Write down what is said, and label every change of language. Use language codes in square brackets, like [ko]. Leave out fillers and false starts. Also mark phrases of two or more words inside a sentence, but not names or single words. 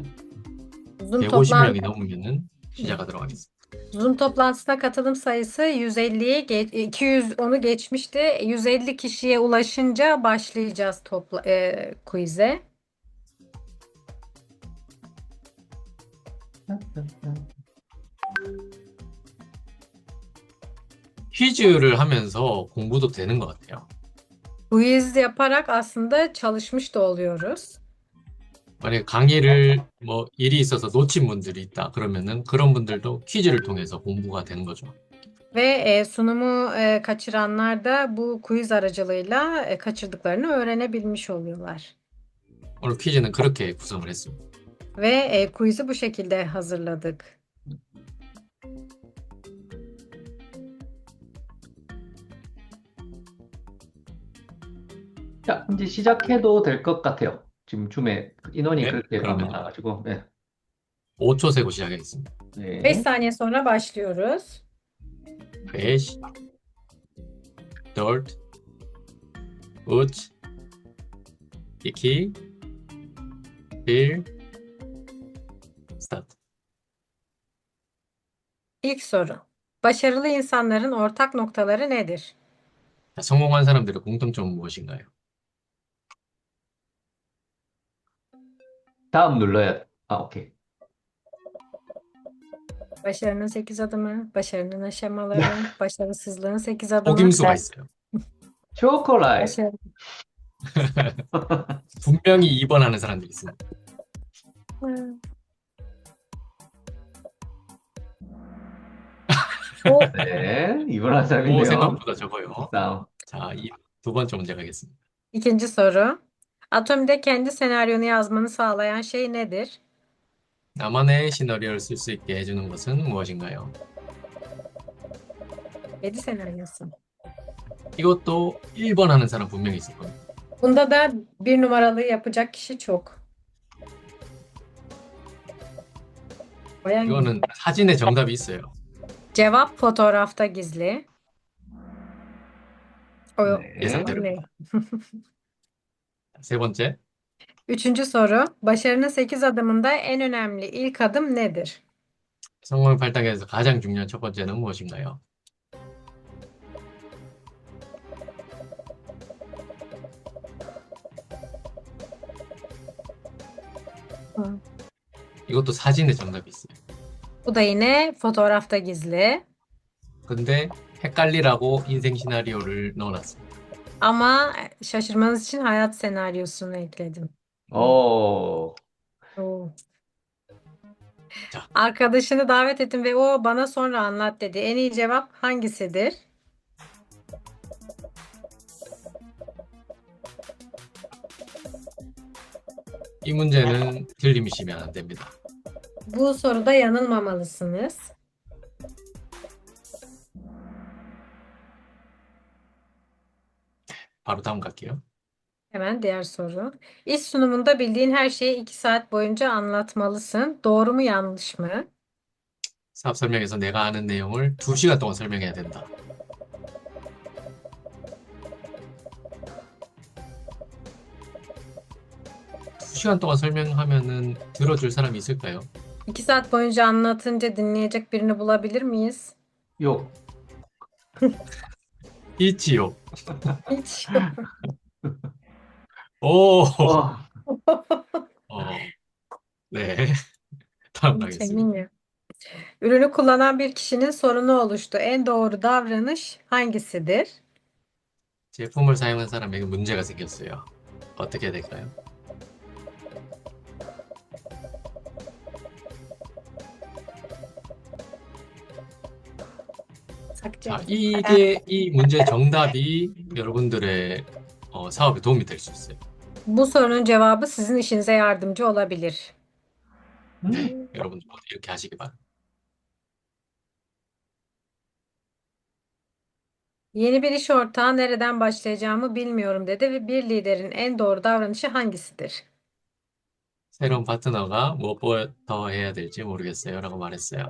[ko] Zoom 150명이 넘으면은 시작하도록 하겠습니다. [tr] Zoom toplantısına katılım sayısı 150'ye 210'u geçmişti. 150 kişiye ulaşınca başlayacağız quiz'e. [ko] 퀴즈를 하면서 공부도 되는 것 같아요. [tr] Quiz yaparak aslında çalışmış da oluyoruz. [ko] 만약에 강의를 뭐 일이 있어서 놓친 분들이 있다 그러면은 그런 분들도 퀴즈를 통해서 공부가 되는 거죠. [tr] Ve sunumu kaçıranlar da bu quiz aracılığıyla kaçırdıklarını öğrenebilmiş oluyorlar. [ko] 오늘 퀴즈는 그렇게 구성을 했습니다. [tr] Ve quiz'i bu şekilde hazırladık. [ko] 자, 이제 시작해도 될 것 같아요. 지금 줌에 인원이 네, 그렇게 그러면 많아가지고. 네. 5초 세고 시작하겠습니다. 5 네. [tr] saniye sonra başlıyoruz. [ko] 5, 4, 3, 2, 1, 스타트. [tr] İlk soru. Başarılı insanların ortak noktaları nedir? [ko] 자, 성공한 사람들의 공통점은 무엇인가요? 다음 눌러야. 아, 오케이. [tr] Başarının 8 adımı, başarının aşamaları, başarısızlığın 8 adımı. [ko] 속임수가 있어요. 초콜릿. [tr] Başarı. [ko] 분명히 2번 하는 사람들이 있습니다. [tr] O [ko] 네, 이번 한 오, 사람이네요. 생각보다 적어요. 다음. 자, 두 번째 문제 가겠습니다. [tr] ikinci soru. Atomi'de kendi senaryonu yazmanı sağlayan şey nedir? [ko] 나만의 시나리오를 쓸 수 있게 해주는 것은 무엇인가요? [tr] 7 senaryosu. [ko] 이것도 1번 하는 사람 분명히 있을 겁니다. [tr] Bunda da bir numaralı yapacak kişi çok. Bayan [ko] 이거는 사진에 정답이 있어요. [tr] Cevap fotoğrafta gizli. O [ko] 네. 예상대로. [tr] ne? [ko] 세 번째, [tr] Üçüncü soru. Başarının 8 adımında en önemli ilk adım nedir? [ko] 성공을 발달하기 위해서 가장 중요한 첫 번째는 무엇인가요? Hı. 이것도 사진에 정답이 있어요. [tr] Bu da yine fotoğrafta gizli. [ko] 근데 헷갈리라고 인생 시나리오를 넣어놨습니다. [tr] Ama şaşırmanız için hayat senaryosunu ekledim. [ko] 오, Oo. 자, [tr] Arkadaşını davet ettim ve o bana sonra anlat dedi. En iyi cevap hangisidir? [ko] 이 문제는 틀림이시면 안 됩니다. [tr] Bu soruda yanılmamalısınız. [ko] 바로 다음 갈게요. [tr] Hemen diğer soru. İş sunumunda bildiğin her şeyi 2 saat boyunca anlatmalısın. Doğru mu yanlış mı? [ko] 사업 설명에서 내가 아는 내용을 2시간 동안 설명해야 된다. 2시간 동안 설명하면은 들어줄 사람이 있을까요? [tr] 2 saat boyunca anlatınca dinleyecek birini bulabilir miyiz? [ko] 욕. 있지요. [tr] Hiç. [ko] 오, 와, 네. 다음 [tr] Hiç [ko] 가겠습니다. [tr] eminim. Ürünü kullanan bir kişinin sorunu oluştu. En doğru davranış hangisidir? [ko] 제품을 사용한 사람에게 문제가 생겼어요. 어떻게 해야 될까요? [tr] Sakça. [ko] 자, 이 문제의 정답이 여러분들의 사업에 도움이 될 수 있어요. [tr] Bu sorunun cevabı sizin işinize yardımcı olabilir. [ko] 네, 여러분들 모두 이렇게 하시기 바랍니다. [tr] Yeni bir iş ortağı nereden başlayacağımı bilmiyorum dedi ve bir liderin en doğru davranışı hangisidir? [ko] 새로운 파트너가 무엇부터 해야 될지 모르겠어요. 라고 말했어요.